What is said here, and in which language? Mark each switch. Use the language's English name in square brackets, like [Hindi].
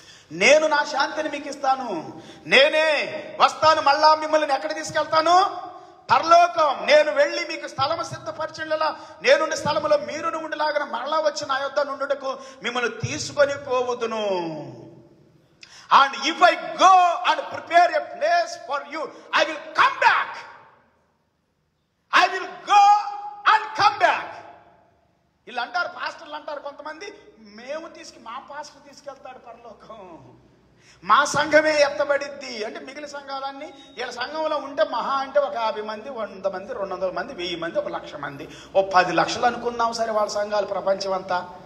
[Telugu] నేను నా శాంతిని మీకు ఇస్తాను, నేనే వస్తాను, మళ్ళా మిమ్మల్ని ఎక్కడ తీసుకెళ్తాను? పరలోకం. నేను వెళ్ళి మీకు స్థలము సిద్ధపరచలా, నేనుండే స్థలములో మీరు ఉండలాగా మరలా వచ్చి నా యొద్ద నుండుటకు మిమ్మల్ని తీసుకొని పోవుదును. [English] And if I go and prepare a place for you, I will come back. I will go and come back. [Telugu] వీళ్ళు అంటారు, పాస్టర్లు అంటారు కొంతమంది, మా పాస్టర్ తీసుకెళ్తాడు పరలోకం, మా సంఘమే ఎత్తబడిద్ది. అంటే మిగిలిన సంఘాలన్నీ వీళ్ళ సంఘంలో ఉంటే మహా అంటే ఒక 50 మంది, 100 మంది, 200 మంది, 1000 మంది, 1,00,000 మంది, 10 లక్షలు అనుకుందాం సరే వాళ్ళ సంఘాలు ప్రపంచం అంతా.